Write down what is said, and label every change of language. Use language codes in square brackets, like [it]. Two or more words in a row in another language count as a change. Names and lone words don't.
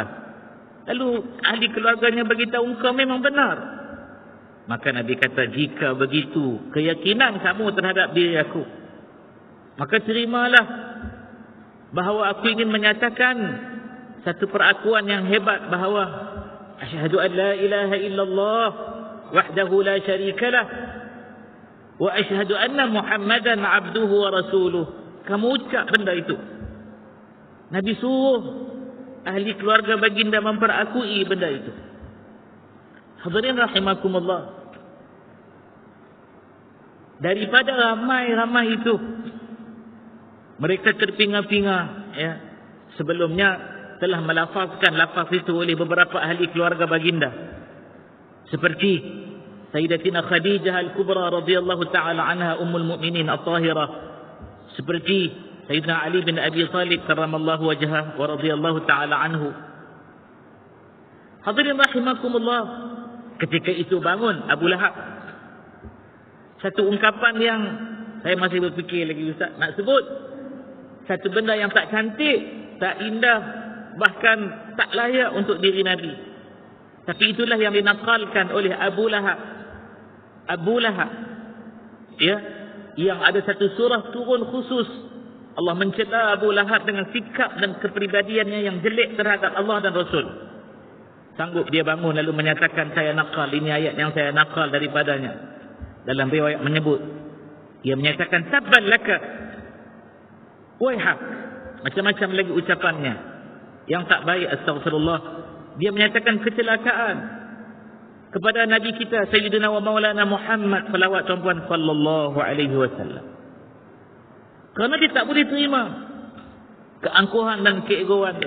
[ms] Lalu ahli keluarganya beritahu, engkau memang benar. Maka Nabi kata, jika begitu keyakinan kamu terhadap diri aku, maka terimalah bahawa aku ingin menyatakan satu perakuan yang hebat bahawa [ar] أشهد أن لا إله إلا الله وحده لا شريك له وأشهد أن محمدا عبده ورسوله. [ms] Kamu ucap benda itu. Nabi suruh ahli keluarga baginda memperakui benda itu. Hadirin rahimakumullah. Daripada ramai-ramai itu, mereka terpinga-pinga, ya. Sebelumnya telah melafazkan lafaz itu oleh beberapa ahli keluarga baginda, seperti Sayyidatina Khadijah Al-Kubra [ar] رضي الله تعالى عنها أم المؤمنين الطاهرة, [ms] seperti Sayyidina Ali bin Abi Talib [ar] كرم الله وجهه ورضي الله تعالى عنه. [ms] Hadirin rahimakumullah, ketika itu bangun Abu Lahab. Satu ungkapan yang saya masih berfikir lagi, Ustaz, nak sebut satu benda yang tak cantik, tak indah, bahkan tak layak untuk diri Nabi. Tapi itulah yang dinakalkan oleh Abu Lahab. Abu Lahab, ya, yang ada satu surah turun khusus. Allah mencela Abu Lahab dengan sikap dan kepribadiannya yang jelek terhadap Allah dan Rasul. Sanggup dia bangun lalu menyatakan, saya nakal, ini ayat yang saya nakal daripadanya. Dalam riwayat menyebut, ia menyatakan [ar] تبا لك ويحك, [ms] macam-macam lagi ucapannya yang tak baik, astagfirullah. Dia menyatakan kecelakaan kepada Nabi kita [ar] سيدنا ومولانا [ms] Muhammad salawat tuan-puan [ar] صلى الله عليه وسلم. [ms] Kerana dia tak boleh terima keangkuhan dan keegoan dia.